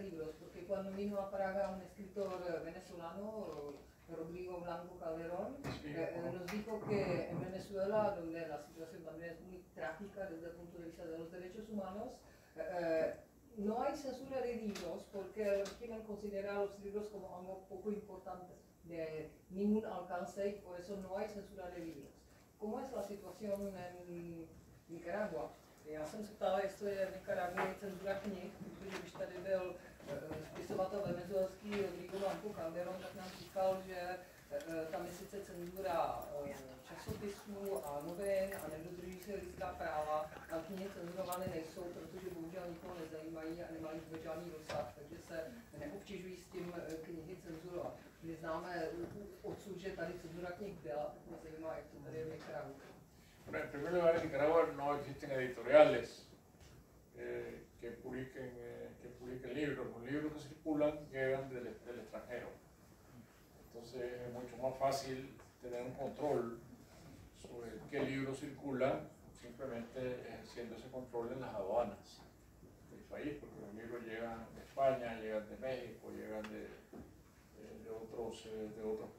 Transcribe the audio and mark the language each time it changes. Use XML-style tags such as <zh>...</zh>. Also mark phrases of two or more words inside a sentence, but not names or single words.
<es>libros, porque cuando vino a Praga un escritor venezolano, Rodrigo Blanco Calderón, nos dijo que en Venezuela, donde la situación también es muy trágica desde el punto de vista de los derechos humanos, no hay censura de libros porque el régimen considera a los libros como algo poco importante, de ningún alcance, y por eso no hay censura de libros. ¿Cómo es la situación en Nicaragua?</es> <cs>Já jsem se ptala, jestli v Nikaragui je cenzura knih, protože když tady byl spisovatel venezuelský Rodrigo Blanco Calderón, tak nám říkal, že tam je sice cenzura časopisů a novin a nedodržují se lidská práva, ale knihy cenzurované nejsou, protože bohužel nikoho nezajímají a nemají vůbec žádný rozsah, takže se neobtěžují s tím knihy cenzurovat. My známe odsud, že tady cenzura knih byla, tak mě zajímá, jak to tady je v Nikaragui.</cs> <es>Bueno, en primer lugar, en Nicaragua no existen editoriales que publiquen libros. Los libros que circulan llegan del extranjero. Entonces es mucho más fácil tener un control sobre qué libros circulan, simplemente ejerciendo ese control en las aduanas del país, porque los libros llegan de España, llegan de México, llegan de otros países.</es>